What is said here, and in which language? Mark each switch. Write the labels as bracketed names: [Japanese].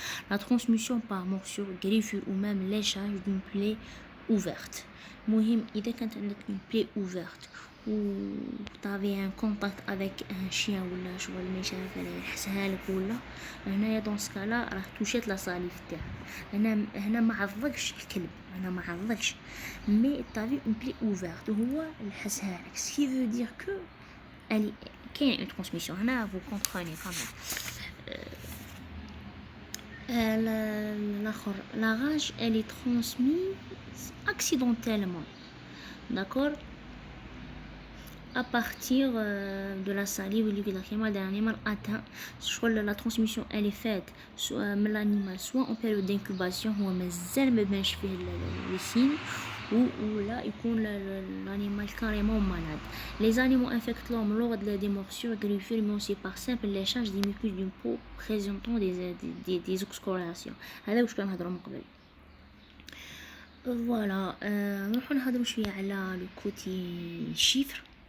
[French] La transmission par morsure, griffure ou même léchage d'une plaie ouverte. [Arabic] مهم إذا كانت عندك [French] une plaie ouverte ou t'avais un contact avec un chien [Arabic] ولا شغل ما شاف يحسها لك ولا هنايا [French] dans ce cas là [Arabic] راح توشيت لا ساليف تاعك. هنا ما عضكش الكلب، هنا ما عضكش مي [French] t'avais une plaie ouverte [Arabic] هو يحسها لك. [French] ce qui veut dire que [Arabic] كاين [French] une transmission. [Arabic] هنا [French] vous comprenez quand même. La rage, elle est transmise accidentellement, d'accord, à partir de la salive ou liquide lacrymal d'un animal atteint. La transmission elle est faite soit من l'animal soit en période d'incubation [Arabic] هو مازال ما بانش فيه [French] les signes ou là [Arabic] يكون [French] l'animal carrément malade. Les animaux infectent l'homme lors des morsures, griffures, mais aussi par simple léchage des muqueuses d'une peau présentant des excoriations. [Arabic] هذا واش كنهضروا من قبل. فوالا نروحو نهضروا شويه على [French] لو كوتي شيفر.